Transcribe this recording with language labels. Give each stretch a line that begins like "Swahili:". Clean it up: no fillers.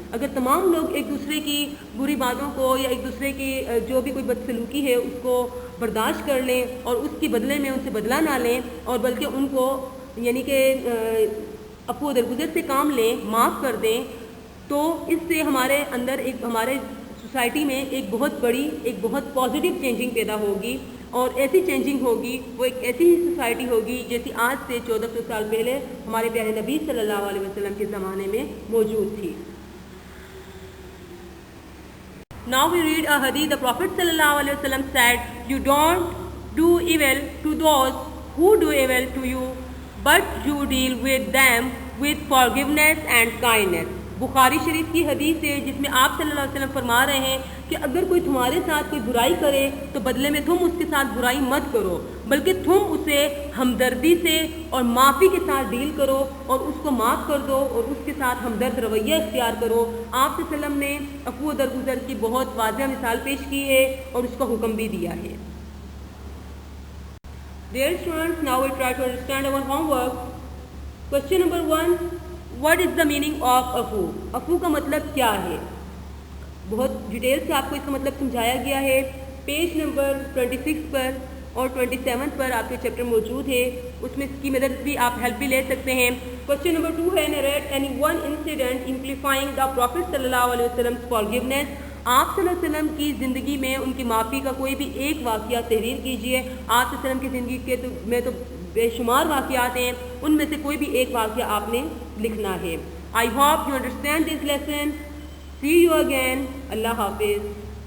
Urdu: اگر تمام لوگ ایک دوسرے کی بری باتوں کو یا ایک دوسرے کی جو بھی کوئی بدسلوکی ہے اس کو برداشت کر لیں اور اس کے بدلے میں ان سے بدلہ نہ لیں اور بلکہ ان کو یعنی کہ عفو درگزر سے کام لیں، معاف کر دیں، تو اس سے ہمارے اندر ہمارے سوسائٹی میں ایک بہت پازیٹیو چینجنگ پیدا ہوگی اور ایسی چینجنگ ہوگی، وہ ایک ایسی ہی سوسائٹی ہوگی جیسی آج سے 1400 سال پہلے ہمارے پیارے نبی صلی اللہ علیہ وسلم کے زمانے میں موجود تھی.
English: Now we read a hadith. The Prophet sallallahu alaihi wasallam said, "You don't do evil to those who do evil to you, but you deal with them with forgiveness and kindness."
Urdu: بخاری شریف کی حدیث ہے جس میں آپ صلی اللہ علیہ وسلم فرما رہے ہیں کہ اگر کوئی تمہارے ساتھ کوئی برائی کرے تو بدلے میں تم اس کے ساتھ برائی مت کرو بلکہ تم اسے ہمدردی سے اور معافی کے ساتھ ڈیل کرو اور اس کو معاف کر دو اور اس کے ساتھ ہمدرد رویہ اختیار کرو. آپ صلی اللہ علیہ وسلم نے عفو درگزر کی بہت واضح مثال پیش کی ہے اور اس کا حکم بھی دیا ہے.
English: Dear students, now we try to understand our homework. Question number 1. What is the meaning of عفو؟
Urdu: عفو کا مطلب کیا ہے؟ بہت ڈیٹیل سے آپ کو اس کا مطلب سمجھایا گیا ہے. پیج نمبر 26 پر اور 27 پر آپ کے چیپٹر موجود ہے، اس میں اس کی مدد بھی آپ ہیلپ بھی لے سکتے ہیں.
English: Question number 2 ہے narrate any one incident amplifying the Prophet صلی اللہ علیہ وسلم forgiveness.
Urdu: آپ صلی اللہ علیہ وسلم کی زندگی میں ان کی معافی کا کوئی بھی ایک واقعہ تحریر کیجیے. آپ صلی اللہ علیہ وسلم کی زندگی میں تو بے شمار واقعات ہیں، ان میں سے کوئی بھی ایک واقعہ آپ نے لکھنا ہے.
English: I hope you understand this lesson. See you again.
Urdu: اللہ حافظ.